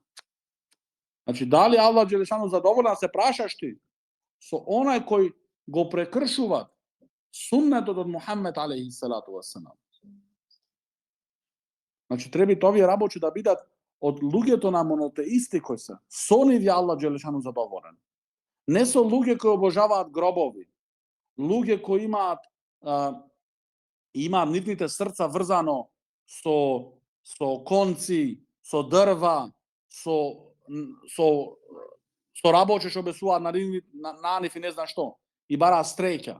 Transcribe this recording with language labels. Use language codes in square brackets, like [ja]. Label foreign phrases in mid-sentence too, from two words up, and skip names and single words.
[mk] Значи, дали [ar] الله جل شأنه [mk] задоволен, се прашаш ти, со онај кој го прекршува суннетот од Мухаммед [ar] عليه الصلاة والسلام. [mk] Значи, треба и овие работи да бидат од луѓето на монотеисти кои се. Со нив е [ar] الله جل شأنه [mk] задоволен. Не со луѓе кои обожаваат гробови, луѓе кои имаат нивните срца врзано со конци, со дрва, со работи што обесуваат на нив и не знам што, и бара стреќа.